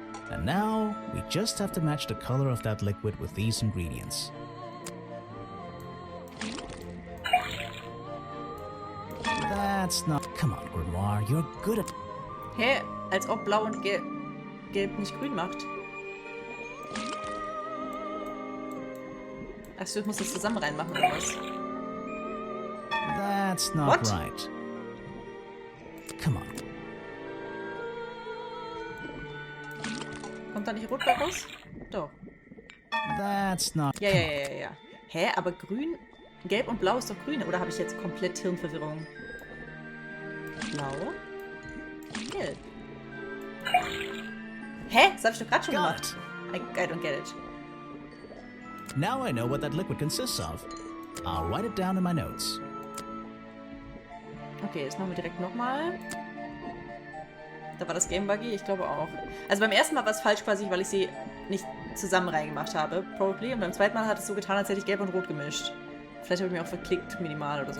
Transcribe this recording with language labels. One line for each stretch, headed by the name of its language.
English: And now, we just have to match the color of that liquid with these ingredients. That's not... Come on, Grimoire, you're good at... Hä?
German: Als ob blau und gelb nicht grün macht. Achso, ich muss das zusammen reinmachen, oder was?
English: That's not What? right. Come on.
German: Kommt da nicht rot bei raus? Doch.
English: That's not...
German: Ja. Hä? Aber grün, gelb und blau ist doch grün. Oder habe ich jetzt komplett Hirnverwirrung? Blau? Gelb. Hä? Das habe ich doch gerade schon gemacht.
English: I don't get it. Now I know what that liquid consists of. I'll write it down in my notes.
German: Okay, das machen wir direkt nochmal. Da war das Game Buggy, ich glaube auch. Also beim ersten Mal war es falsch quasi, weil ich sie nicht zusammen reingemacht habe,
English: probably.
German: Und beim zweiten Mal hat es so getan, als hätte ich gelb und rot gemischt. Vielleicht habe ich mir auch verklickt, minimal oder so.